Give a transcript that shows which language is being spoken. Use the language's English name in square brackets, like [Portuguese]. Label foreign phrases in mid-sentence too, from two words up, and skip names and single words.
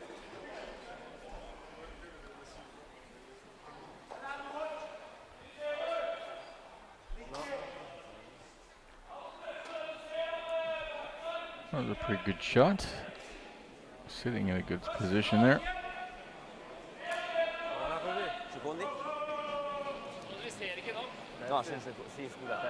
[English] That was a pretty good shot. Sitting in a good position there. [Italian] Secondi? [Norwegian] Vi ser ikke nå. [Italian] No, sì, scusa, te.